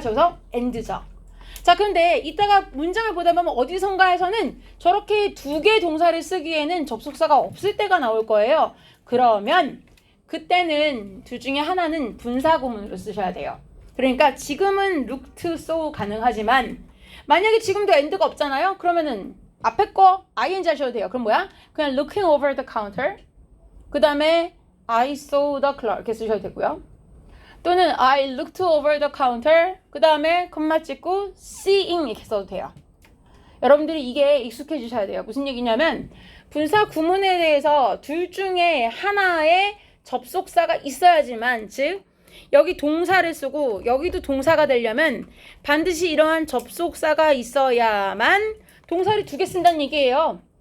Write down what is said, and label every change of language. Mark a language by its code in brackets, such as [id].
[ko] 저기서 and죠. 자, 그런데 이따가 문장을 보다 보면 어디선가에서는 저렇게 두 개 동사를 쓰기에는 접속사가 없을 때가 나올 거예요. 그러면 그때는 둘 중에 하나는 분사구문으로 쓰셔야 돼요. 그러니까 지금은 looked, saw 가능하지만 만약에 지금도 and가 없잖아요. 그러면은 앞에 거 ing 하셔도 돼요. 그럼 뭐야? 그냥 [en] looking over the counter [ko] 그 다음에 [en] I saw the clerk [ko] 이렇게 쓰셔도 되고요. 또는 [en] I looked over the counter [ko] 그 다음에 콤마 찍고 seeing 이렇게 써도 돼요. 여러분들이 이게 익숙해지셔야 돼요. 무슨 얘기냐면 분사 구문에 대해서 둘 중에 하나의 접속사가 있어야지만 즉 여기 동사를 쓰고 여기도 동사가 되려면 반드시 이러한 접속사가 있어야만 동사를 두 개 쓴다는 얘기예요.